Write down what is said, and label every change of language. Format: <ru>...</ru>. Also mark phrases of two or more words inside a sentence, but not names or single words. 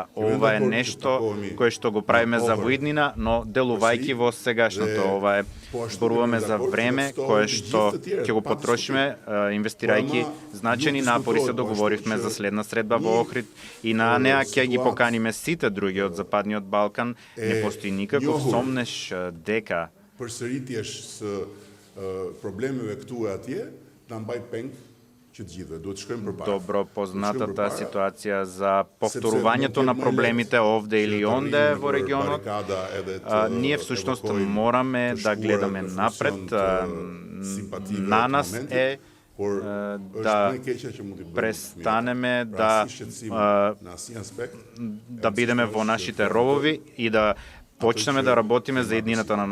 <mk>Ова е нешто кое што го правиме за воиднина, но делувајќи во сегашното. Ова е зборуваме за време кое што ќе го потрошиме инвестирајќи значени напори. Се договоривме за следна средба во Охрид и на неа ќе ги поканиме сите други од Западниот Балкан. Не постои никаков сомнеш дека</mk> <sq>përsëritjesh së problemeve këtu e atje, na mbaj peng që të gjithëve. Duhet shkojmë përpara.</sq> <mk>Добро познатата ситуација за повторувањето на проблемите овде или онде во регионот. Ние всушност мораме да гледаме напред. На нас е да престанеме да бидеме во нашите робови и да почнеме да работиме за еднината на</mk>